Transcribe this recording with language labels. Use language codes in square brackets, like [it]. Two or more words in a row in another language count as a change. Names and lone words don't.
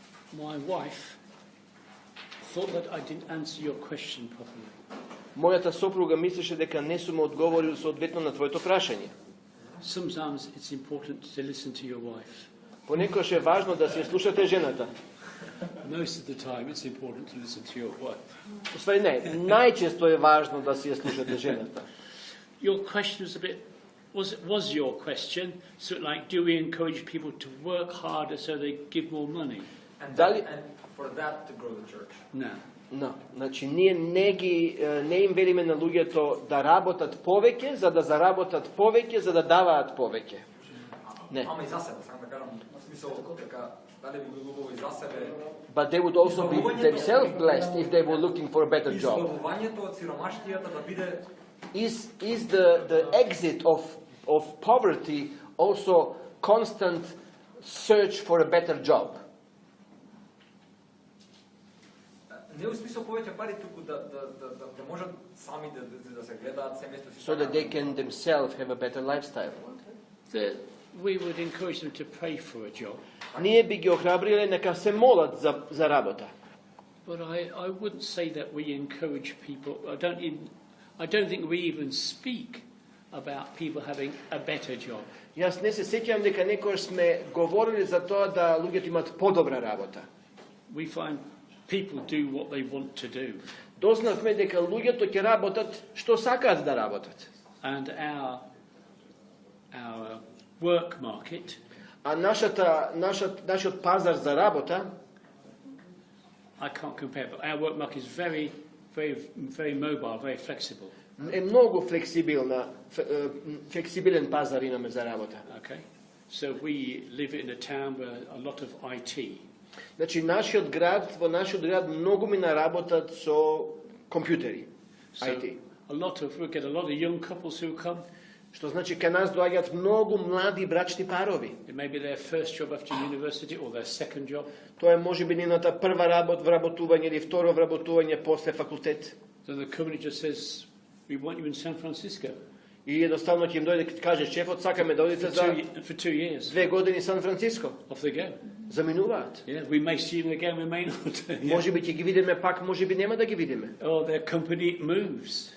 [en] My wife thought that I didn't answer your question properly. [mk] Мојата сопруга мислеше дека не сум одговорил соодветно на твоето прашање. [en] Sometimes it's important to listen to your wife. [mk] Понекогаш е важно да се слушате жената. [en] Most of the time it's important to listen to your wife. [mk] Уствари не, најчесто е важно да се слушате жената. [en] Your question was a bit was your question so like do we encourage people to work harder so they give more money? And for that to grow the church. No. No, [mk] значи ние не им велиме на луѓето да работат повеќе, за да заработат повеќе, за да даваат повеќе. Не. Ама и за себе, сакам да кажам, смисол дека дали би било убаво и за себе. [en] But they would also be themselves blessed if they were looking for a better job. [mk] Избавувањето од сиромаштијата да биде [en] Is the exit of poverty also constant search for a better job? [mk] Не у смисол повеќе пари, туку да можат сами да се гледаат семејството си. [en] So that they can themselves have a better lifestyle. We would encourage them to pray for a job. [mk] Ние би ги охрабриле нека се молат за работа. [en] But I wouldn't say that we encourage people. I don't think we even speak about people having a better job. [mk] Јас не се сеќавам дека некогаш сме говорили за тоа да луѓето имаат подобра работа. [en] We find people do what they want to do. [mk] Дознавме дека луѓето ќе работат што сакаат да работат. [en] And our work market, [mk] А нашиот пазар за работа, [en] I can't compare, but our work market is very, very, very mobile, very flexible. [mk] е многу флексибилен пазар имаме за работа. [en] Okay, so we live in a town where a lot of IT. [mk] Значи во нашиот град многу мина работат со компјутери, IT. [en] We get a lot of young couples who come. [mk] Што значи кај нас доаѓаат многу млади брачни парови. [en] It may be their first job after university or their second job. [mk] Тоа е можеби нивната прва вработување или второ вработување после факултет. [en] So the company just says, we want you in San Francisco. [mk] И едноставно ќе им дојде и каже шефот сакаме да одите за [en] for 2 years. [mk] 2 години Сан Франциско. [en] Off they go. [mk] Заминуваат. [en] Yeah, we may see them again, we may not. [mk] Можеби ќе ги видиме пак, можеби нема да ги видиме. [en] Or their company moves.